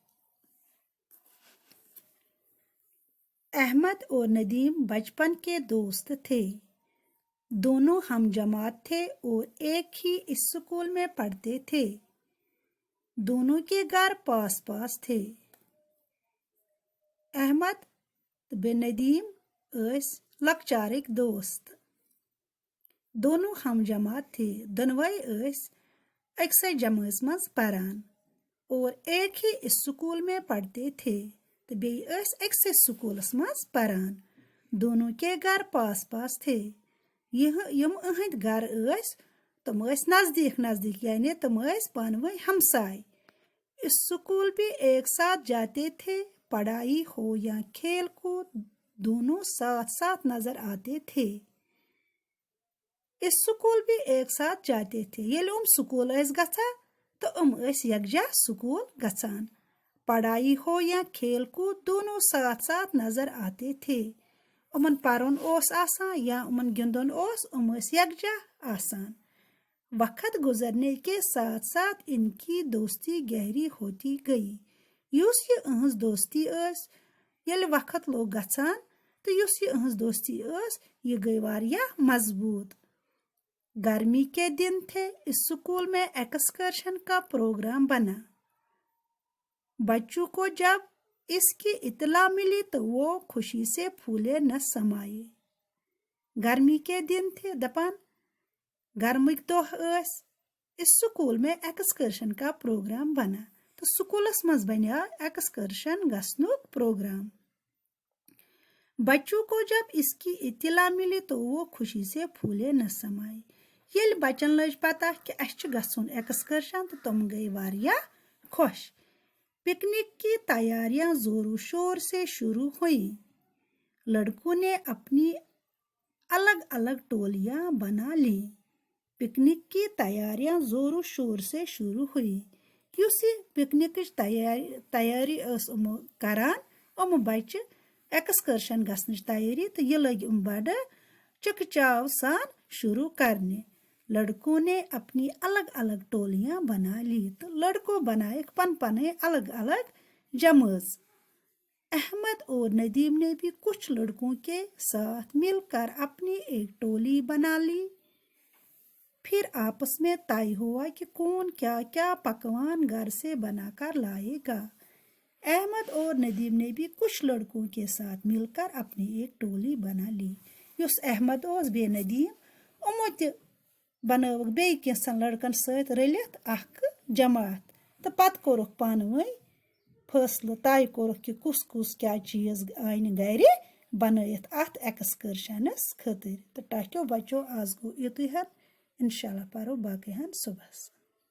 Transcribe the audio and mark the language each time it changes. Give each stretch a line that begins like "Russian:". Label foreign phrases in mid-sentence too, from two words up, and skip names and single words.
Urdu: احمد اور ندیم بچپن کے دوست تھے، دونوں ہم جماعت تھے اور ایک ہی اسکول میں پڑھتے تھے، دونوں کے گھر پاس پاس تھے۔
Kashmiri: احمد بے ندیم اس لکچارک دوست،
Urdu: دونوں ہم جماعت تھے،
Kashmiri: دونوے اس اکسے جماعت مز پران
Urdu: اور ایک ہی اسکول میں پڑھتے تھے
Kashmiri: تو بی اس اکسے اسکولس مز پران،
Urdu: دونوں کے گھر پاس پاس تھے۔
Kashmiri: یم اہند گھر اس تم اس نزدیک نزدیک، یعنی تم اس پانوئی ہمسائے۔
Urdu: اسکول بھی ایک ساتھ جاتے تھے، پڑھائی ہو یا کھیل کود دونوں ساتھ ساتھ نظر آتے تھے۔ اسکول بھی ایک ساتھ جاتے تھے،
Kashmiri: یل سکول اس گژھان تو اس یکجا سکول گژھان،
Urdu: پڑھائی ہو یا کھیل کود دونوں ساتھ ساتھ نظر آتے تھے۔
Kashmiri: امن پرن اوس آسان یا امن گندن اوس یکجا آسان۔
Urdu: وقت گزرنے کے ساتھ ساتھ ان کی دوستی گہری ہوتی گئی۔
Kashmiri: یس یہ اہنز دوستی اس یل وقت لوگ گژھان تو یس یہ اہنز دوستی اس یہ گئی واریاہ مضبوط۔
Urdu: گرمی کے دن تھے، اسکول میں ایکسکرشن کا پروگرام بنا۔ بچوں کو جب اس کی اطلاع ملی تو وہ خوشی سے پھولے نہ سمائے۔ گرمی کے دن تھے،
Kashmiri: دپان گرمک دہ اس
Urdu: اسکول میں ایکسکرشن کا پروگرام بنا
Kashmiri: تو سکولس مز بنیا ایکسکرشن گژھنک پروگرام۔
Urdu: بچوں کو جب اس کی اطلاع ملی تو وہ خوشی سے پھولے نہ سمائے۔
Kashmiri: یل بچن لج پتہ کہ اس گژھن ایکسکرشن تو تم گئی واریاہ خوش۔
Urdu: پکنک کی تیاریاں زور و شور سے شروع ہوئیں، لڑکوں نے اپنی الگ الگ ٹولیاں بنا لیں۔ پکنک کی تیاریاں زور و شور سے شروع ہوئی۔
Kashmiri: یس یہ پکنک تیاری اس کران بچہ ایکسکرشن گژھنچ تیاری تو یہ لگ بڑ چک چاو سان شروع کرنے۔
Urdu: لڑکوں نے اپنی الگ الگ ٹولیاں بنا لی
Kashmiri: تو لڑکوں بنائے پن پنے الگ الگ جماعت۔
Urdu: احمد اور ندیم نے بھی کچھ لڑکوں کے ساتھ مل کر اپنی ایک ٹولی بنا لی۔ پھر آپس میں طے ہوا کہ کون کیا کیا پکوان گھر سے بنا کر لائے گا۔ احمد اور ندیم نے بھی کچھ لڑکوں کے ساتھ مل کر اپنی ایک ٹولی بنا لی۔
Kashmiri: یس احمد اوس بے ندیم امو تہ بنوک بی کینسن لڑکن ست رلت اخ جماعت تو پتہ کورک پانوئی فیصلہ، طے کورک کہ کس کس کیا چیز آن گھر بنائت ات ایکسکرشنس خاطر۔ تو ٹھیکو بچو آز گو یتھی ہن، انشاءاللہ پرو باقی ہن صبحس۔